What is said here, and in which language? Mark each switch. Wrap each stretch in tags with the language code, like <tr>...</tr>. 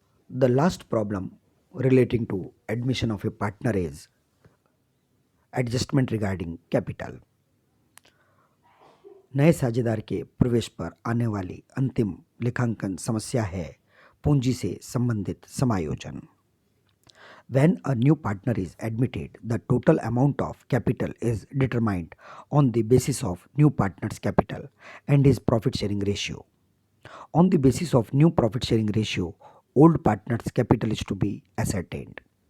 <en>The last problem relating to admission of a partner is adjustment regarding capital.</en> <hi>नए साझेदार के प्रवेश पर आने वाली अंतिम लेखांकन समस्या है पूंजी से संबंधित समायोजन।</hi> <en>When a new partner is admitted, the total amount of capital is determined on the basis of new partner's capital and his profit sharing ratio. On the basis of new profit sharing ratio, old partner's capital is to be ascertained.</en>